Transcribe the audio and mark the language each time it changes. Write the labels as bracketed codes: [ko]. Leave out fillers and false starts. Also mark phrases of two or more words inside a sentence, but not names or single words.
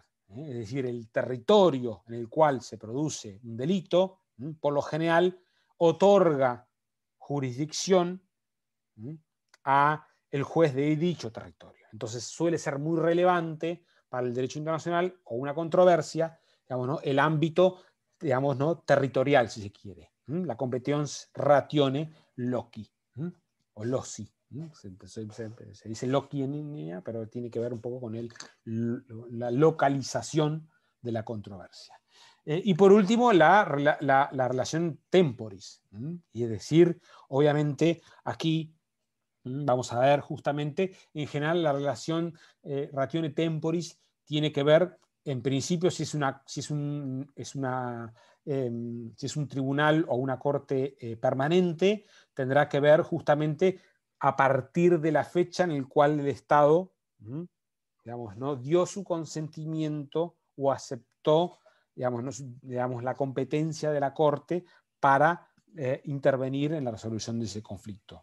[es] Es decir, el territorio en el cual se produce un delito, por lo general, otorga jurisdicción a el juez de dicho territorio. Entonces suele ser muy relevante para el derecho internacional o una controversia, digamos, ¿no?, el ámbito, digamos, ¿no?, territorial, si se quiere. La competence [la] ratione loci, [es] o loci. Se dice loci en línea, pero tiene que ver un poco con la localización de la controversia. Y por último, la relación temporis. Y es decir, obviamente, aquí vamos a ver justamente, en general, la relación [la] ratione temporis [es] tiene que ver, en principio, si es un tribunal o una corte permanente, tendrá que ver justamente a partir de la fecha en la cual el Estado, digamos, ¿no?, dio su consentimiento o aceptó, digamos, ¿no?, digamos, la competencia de la Corte para intervenir en la resolución de ese conflicto.